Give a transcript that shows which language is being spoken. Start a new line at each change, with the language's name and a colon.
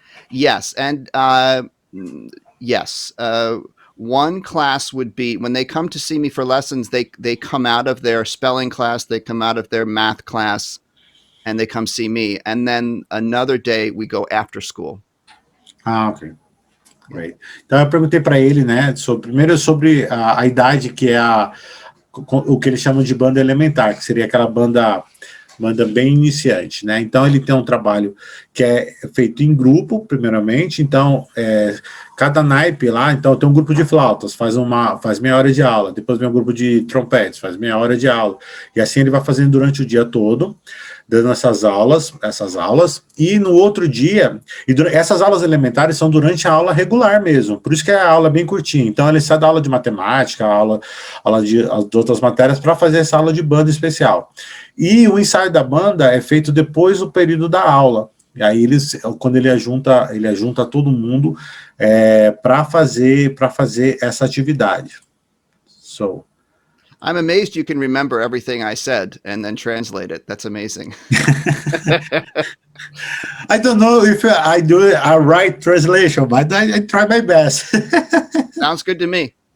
English: Yes, and yes. One class would be, when they come to see me for lessons, they come out of their spelling class, they come out of their math class, and they come see me. And then another day we go after school. Ah, ok. Great.
Portuguese: Então eu perguntei para ele, né, primeiro sobre a idade, que é o que eles chamam de banda elementar, que seria aquela banda bem iniciante, né? Então ele tem um trabalho que é feito em grupo, primeiramente. Então cada naipe lá, então tem um grupo de flautas, faz meia hora de aula, depois vem um grupo de trompetes, faz meia hora de aula, e assim ele vai fazendo durante o dia todo, dando essas aulas, e no outro dia, essas aulas elementares são durante a aula regular mesmo, por isso que a aula é bem curtinha. Então ele sai da aula de matemática, aula de outras matérias, para fazer essa aula de banda especial. E o ensaio da banda é feito depois do período da aula. E aí quando ele junta todo mundo para fazer essa atividade.
English: So I'm amazed you can remember everything I said and then translate it. That's amazing. I don't know if I do a right translation, but I try my best. Sounds good to me.